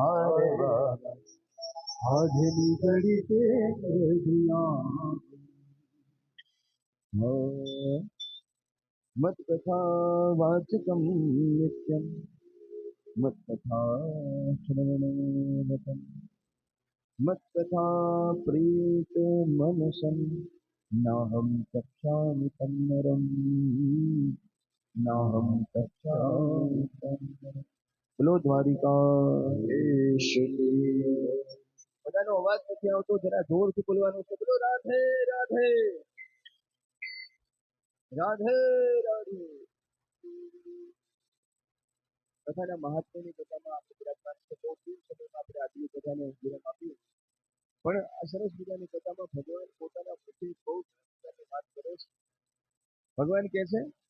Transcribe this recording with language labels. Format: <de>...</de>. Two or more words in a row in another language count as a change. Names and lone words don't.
<gu>હારે વાલા આજની ઘડી તે રઢિયામણી.</gu> <sa>मत कथा वाचकम नित्यम, मत कथा श्रवणेनतम. मत्कथा प्रीत मनसं नाहं चक्षामि तन्नरम् नाहं चक्षामि तन्नरम्</sa> <gu>બોલો દ્વારિકાધીશની બધાનો અવાજ નથી આવતો જરા જોરથી બોલવાનું છે બોલો રાધે રાધે રાધે રાધે કથાના મહાત્મ્યની કથામાં આપણે બિરાજમાન છે બહુ ટૂંક સમયમાં આપણે આજની કથાને વિરામ આપીએ પણ આ સરસ મજાની કથામાં ભગવાન પોતાના મુખથી બહુ વાત કરે છે ભગવાન કહે છે</gu>